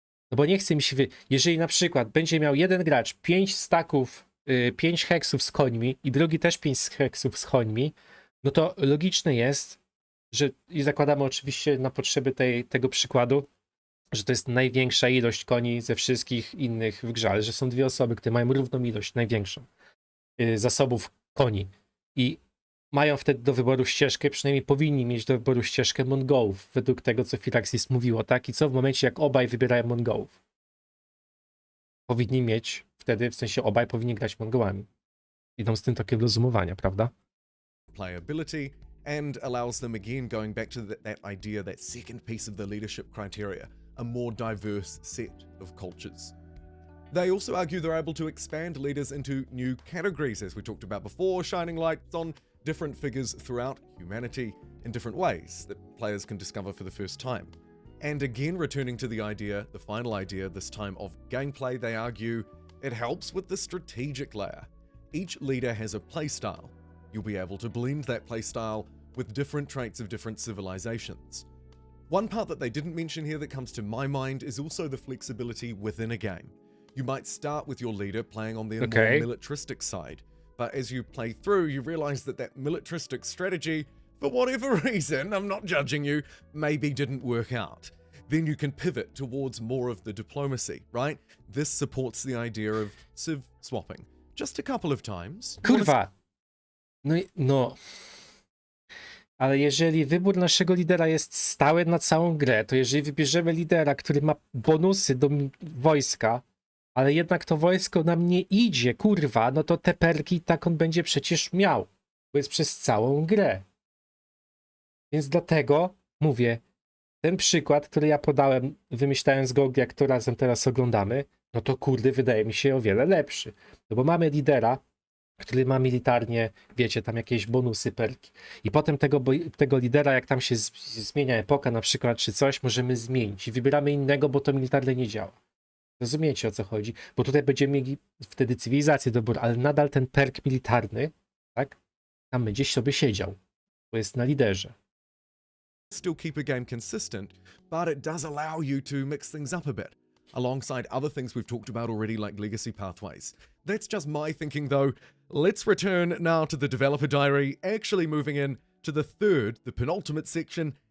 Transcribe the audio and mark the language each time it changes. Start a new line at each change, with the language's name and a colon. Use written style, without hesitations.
Polish: No bo nie chce mi się, jeżeli na przykład będzie miał jeden gracz 5 staków, 5 heksów z końmi i drugi też 5 heksów z końmi, no to logiczne jest, że i zakładamy oczywiście na potrzeby tego przykładu, że to jest największa ilość koni ze wszystkich innych w grze, ale że są dwie osoby, które mają równą ilość, największą zasobów koni i mają wtedy do wyboru ścieżkę, przynajmniej powinni mieć do wyboru ścieżkę Mongołów, według tego, co Firaxis mówiło, tak? I co w momencie, jak obaj wybierają Mongołów? Powinni mieć wtedy, w sensie obaj powinni grać Mongołami. Idą z tym tokiem rozumowania, prawda?
English: Playability and allows them again, going back to that idea, that second piece of the leadership criteria, a more diverse set of cultures. They also argue they're able to expand leaders into new categories, as we talked about before, shining lights on different figures throughout humanity in different ways that players can discover for the first time. And again, returning to the idea, the final idea, this time of gameplay, they argue it helps with the strategic layer. Each leader has a playstyle. You'll be able to blend that playstyle with different traits of different civilizations. One part that they didn't mention here that comes to my mind is also the flexibility within a game. You might start with your leader playing on their more militaristic side, but as you play through, you realize that militaristic strategy, for whatever reason, I'm not judging you, maybe didn't work out. Then you can pivot towards more of the diplomacy, right? This supports the idea of civ swapping. Just a couple of times.
Polish: Kurwa! No. Ale jeżeli wybór naszego lidera jest stały na całą grę, to jeżeli wybierzemy lidera, który ma bonusy do wojska, ale jednak to wojsko nam nie idzie, kurwa, no to te perki tak on będzie przecież miał, bo jest przez całą grę. Więc dlatego mówię, ten przykład, który ja podałem, wymyślając go, jak to razem teraz oglądamy, no to kurde, wydaje mi się o wiele lepszy. No bo mamy lidera, który ma militarnie, wiecie, tam jakieś bonusy, perki. I potem tego lidera, jak tam się zmienia epoka na przykład, czy coś, możemy zmienić. I wybieramy innego, bo to militarnie nie działa. Rozumiecie, o co chodzi? Bo tutaj będziemy mieli wtedy cywilizację dobór, ale nadal ten perk militarny, tak? Tam będzie sobie siedział. Bo jest na liderze.
English: still keep a game consistent, but it does allow you to mix things up a bit, alongside other things we've talked about already like legacy pathways. That's just my thinking though. Let's return now to the developer diary, actually moving in to the penultimate section.